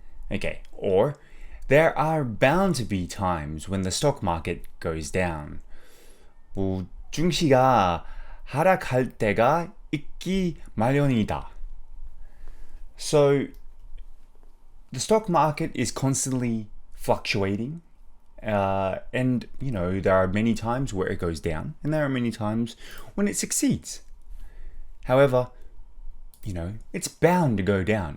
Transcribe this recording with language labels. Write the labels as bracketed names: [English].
[English] Okay, or there are bound to be times when the stock market goes down. [Korean] 증시가 하락할 때가 있기 마련이다. [English] So the stock market is constantly fluctuating. And there are many times where it goes down and there are many times when it succeeds. However, it's bound to go down.